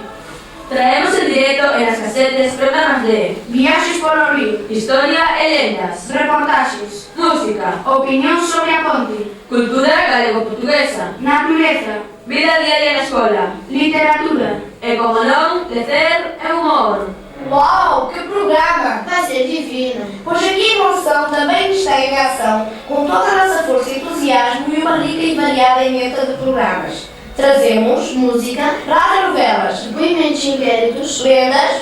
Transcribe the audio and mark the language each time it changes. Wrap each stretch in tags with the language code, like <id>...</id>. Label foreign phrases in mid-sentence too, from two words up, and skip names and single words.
<gl>Traemos en directo en las casetes programas de Viaxes polo río, historia e lendas, reportaxes, música, opinión sobre a ponte, cultura galego-portuguesa, natureza, vida diaria na escola, literatura. e, como non, lecer e humor. Uau, que programa! Vai ser divino.</gl> <pt>Pois aqui em Monzão também está em ação, com toda a nossa força e entusiasmo e uma rica e variada emenda de programas. Trazemos música, radionovelas, Depoimentos e inquéritos, lendas</pt>